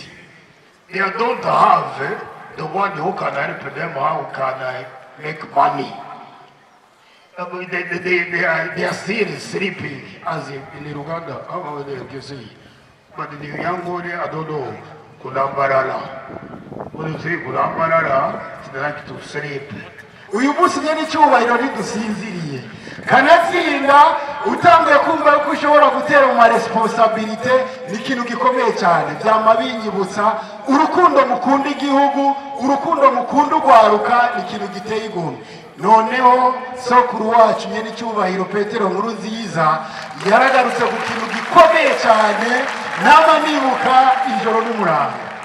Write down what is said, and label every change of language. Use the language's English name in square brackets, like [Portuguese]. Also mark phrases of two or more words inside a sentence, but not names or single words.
[English] They don't have the one who can help them, how can I make money. They are still sleeping, as in Uganda, how you say. But the young boy, I don't know, Kulambarala. When you say Kulambarala, they like to sleep. [Rundi] uyu munsi nyene cyubahiro ntidusinziriye kanatsinda utangiye kumva ko ushobora gutera mu responsabilité ni ikintu gikomeye cyane byama binyibutsa urukundo mukunda igihugu urukundo mukunda ugwaruka ni ikintu giteye igomwe noneho sokuru wacu nyene cyubahiro Petero Nkurunziza yaragarutse ku kintu gikomeye cyane nama nibuka ijoro n'umuranga